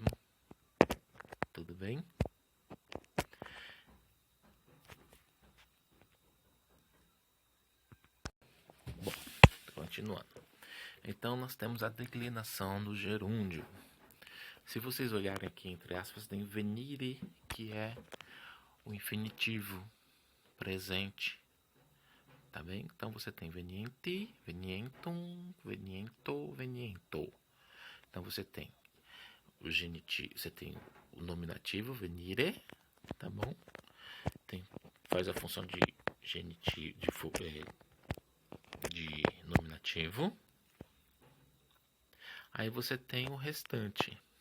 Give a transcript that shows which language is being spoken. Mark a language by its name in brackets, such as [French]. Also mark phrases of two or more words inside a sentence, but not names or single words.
[Portuguese] Tudo bem? Bom, continuando. Então, nós temos a declinação do gerúndio. Se vocês olharem aqui, entre aspas, tem venire, que é o infinitivo presente. Tá bem? Então, você tem [Latin] veniente, venientum, veniento, veniento. [Portuguese] Então, você tem o genitivo, você tem o nominativo, venire, tá bom? Faz a função de genitivo, de nominativo. Aí você tem o restante.